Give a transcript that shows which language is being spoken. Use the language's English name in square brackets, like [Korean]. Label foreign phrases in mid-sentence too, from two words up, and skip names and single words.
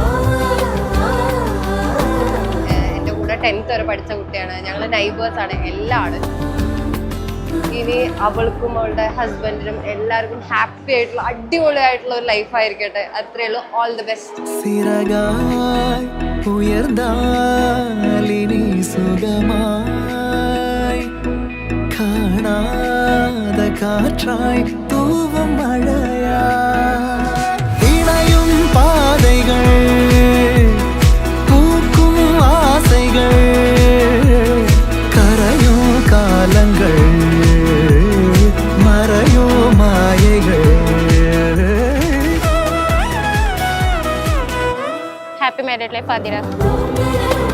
[Malayalam] എൻ്റെ കൂടെ 10th വരെ പഠിച്ച കുട്ടിയാണ്. ഞങ്ങൾ നൈബേഴ്സാണ് എല്ലാമാണ്. ഇനി അവൾക്കും അവളുടെ ഹസ്ബൻഡിനും എല്ലാവർക്കും ഹാപ്പി ആയിട്ടുള്ള അടിപൊളിയായിട്ടുള്ള ഒരു ലൈഫ് ആയിരിക്കട്ടെ. അത്രയേ ഉള്ളൂ. [English] all the best. [Tamil] காற்றாய் தூவும் மழையா இணையும் பாதைகள் பூக்கும் ஆசைகள் கரையும் காலங்கள் மறையும் மாயைகள். [English] happy married life ആതിര.